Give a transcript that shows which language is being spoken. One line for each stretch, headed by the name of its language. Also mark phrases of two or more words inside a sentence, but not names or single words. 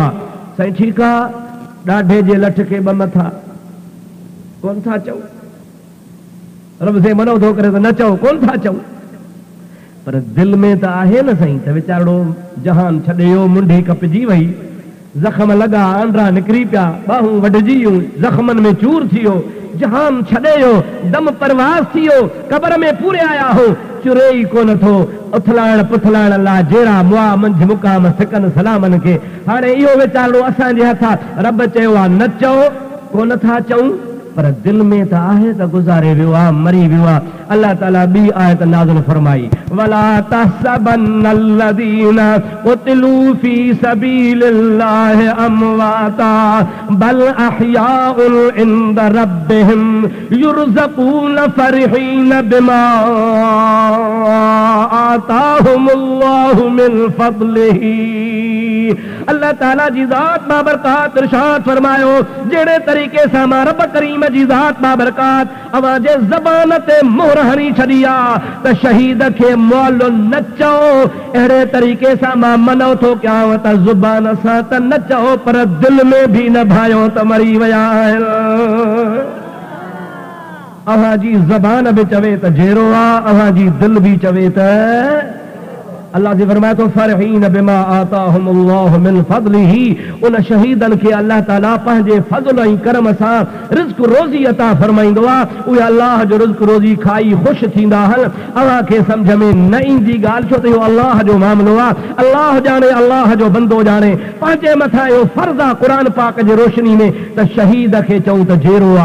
Sindhi: साईं ठीकु आहे, ॾाढे जे लठ खे ॿ मथा कोन था चओ, रब से मनो थो करे त न चओ, कोन था चओ, पर दिल में त आहे न साईं त वीचारो जहान छॾे वियो, मुंडी कपजी वई, ज़ख़्म लॻा, आंड्रा निकिरी पिया, ॿाहूं वढिजी वियूं, ज़ख़्मनि में चूर थी वियो, जहान छॾे वियो, दम परवाज़ थी वियो, क़ब्र में पूरे आया हो, चुरे ई कोन थो। उथलाइण पुथलाइण लाइ जहिड़ा मुआ मंझि मुक़ाम सिकनि सलामनि खे। हाणे इहो वीचारो असांजे हथ आहे। रब चयो आहे न चओ, कोन था चऊं, पर दिल में त आहे त गुज़ारे वियो आहे, मरी वियो आहे। अल्लाह ताला ॿी आयत नाज़िल फरमाई,
Arabic: ولا تحسبن الذين قتلوا في سبيل الله أمواتا بل أحياء عند ربهم يرزقون فرحين بما آتاهم الله من فضله.
Sindhi: अल्लाह ताला जी ज़ात बाबरकात इरशाद फरमायो, जहिड़े तरीक़े सां मां रब करीम जी ज़ात बाबरकात अवां जे ज़बान ते मोहर हणी छॾी आहे त शहीद खे मुअल न चओ, अहिड़े तरीक़े सां मां मनो थो कयांव त ज़ुबान सां त न चओ, पर दिल में भी न भायो त मरी विया आहिनि। अव्हां जी ज़बान भी चवे त जहिड़ो आहे, अव्हां जी दिल भी चवे त। अल्लाह जी फरमाए तो
Arabic: فرحين بما آتاهم الله من فضله.
Sindhi: उन शहीदन के अल्लाह ताला पंहिंजे फज़ल ऐं करम सां रिज़्क़ रोज़ी अता फरमाईंदो आहे। उहे अल्लाह जो रिज़्क़ रोज़ी खाई ख़ुशि थींदा आहिनि। अव्हां खे सम्झ में न ईंदी ॻाल्हि, छो त इहो अल्लाह जो मामिलो आहे। अल्लाह ॼाणे, अल्लाह जो बंदो ॼाणे। पंहिंजे मथां इहो फ़र्ज़ आहे क़ुरान पाक जे रोशनी में त शहीद खे चऊं त जहिड़ो आहे।